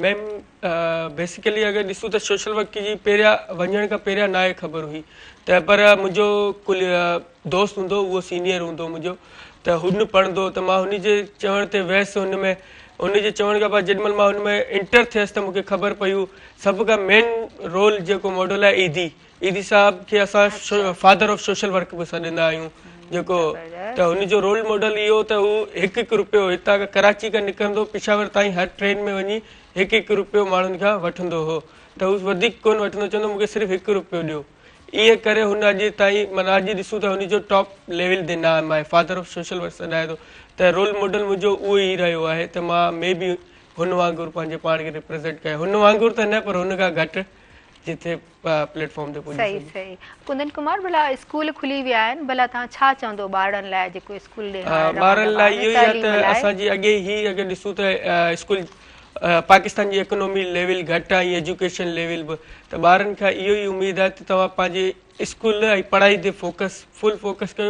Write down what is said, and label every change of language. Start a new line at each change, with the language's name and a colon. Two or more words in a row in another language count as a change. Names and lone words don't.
Sindhi: मैम बेसिकली अगरि ॾिसूं त
English: social work
Sindhi: जी पहिरियां वञण खां पहिरियां नाहे ख़बर हुई, त पर मुंहिंजो कुल दोस्त हूंदो, उहो सीनियर हूंदो मुंहिंजो, त हुन पढ़ंदो त मां हुन जे चवण ते वियसि हुन में। हुन जे चवण खां बाद जेॾीमहिल मां हुन में इंटर थियसि त मूंखे ख़बर पयूं सभ खां
English: main role
Sindhi: जेको मॉडल आहे ईदी साहब खे असां
English: father of social work
Sindhi: बि सॾंदा आहियूं, जेको त हुनजो
English: role model
Sindhi: इहो त हू हिकु हिकु रुपयो हितां खां कराची खां निकिरंदो पेशावर ताईं हर ट्रेन में वञी हिकु हिकु रुपयो माण्हुनि खां वठंदो हो, त हू वधीक कोन वठंदो, चवंदो मूंखे सिर्फ़ु हिकु रुपयो ॾियो। ईअं करे हुन अॼु ताईं माना अॼु ॾिसूं त हुनजो
English: top level
Sindhi: ते नाम आहे,
English: father of social work
Sindhi: सॾाए थो, त
English: role model
Sindhi: मुंहिंजो उहो ई रहियो आहे। त मां मे बि हुन वांगुरु पंहिंजे पाण खे रिप्रेज़ेंट कयां, हुन वांगुरु त न पर हुन खां घटि जिथे प्लेटफॉर्म ते पुॼी सही सही। कुंदन कुमार, भला स्कूल खुली विया आहिनि, भला तव्हां छा चवंदो ॿारनि लाइ जेको स्कूल ॿारनि लाइ इहो ई आहे त असांजी अॻे ई अगरि ॾिसूं त स्कूल पाकिस्तान जी
English: economy level
Sindhi: घटि आहे,
English: education level
Sindhi: बि, त ॿारनि खां इहो ई उमेदु आहे त तव्हां पंहिंजे स्कूल ऐं पढ़ाई ते
English: full focus
Sindhi: कयो।